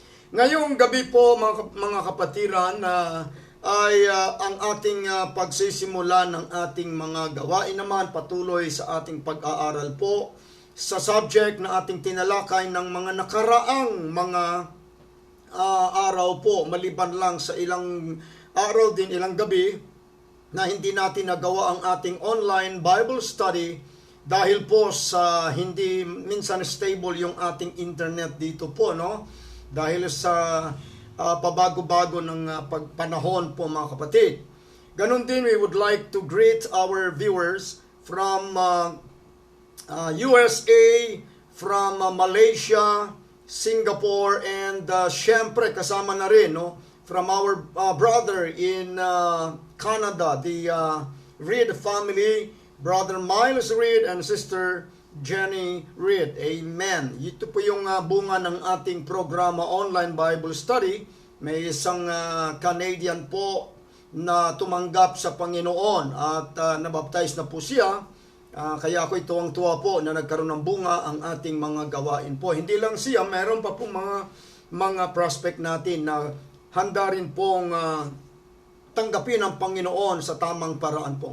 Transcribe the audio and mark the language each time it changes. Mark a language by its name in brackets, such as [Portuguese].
[Filipino] Ngayong gabi po, mga kapatiran, ay ang ating pagsisimula ng ating mga gawain naman, patuloy sa ating pag-aaral po sa subject na ating tinalakay ng mga nakaraang mga araw po, maliban lang sa ilang araw din, ilang gabi, na hindi natin nagawa ang ating online Bible study dahil po sa hindi minsan stable yung ating internet dito po, no? Dahil sa pabago-bago ng pagpanahon po, mga kapatid. Ganon din, [English] we would like to greet our viewers from USA, from Malaysia, Singapore, and [Filipino] syempre kasama na rin, no, [English] from our brother in Canada, the Reed family, Brother Miles Reed and Sister Jenny Reed. [Filipino] Amen. Ito po yung bunga ng ating programa Online Bible Study. May isang Canadian po na tumanggap sa Panginoon at nabaptize na po siya. Kaya ako tuwang-tuwa po na nagkaroon ng bunga ang ating mga gawain po. Hindi lang siya, meron pa po mga prospect natin na handa rin pong tanggapin ang Panginoon sa tamang paraan po.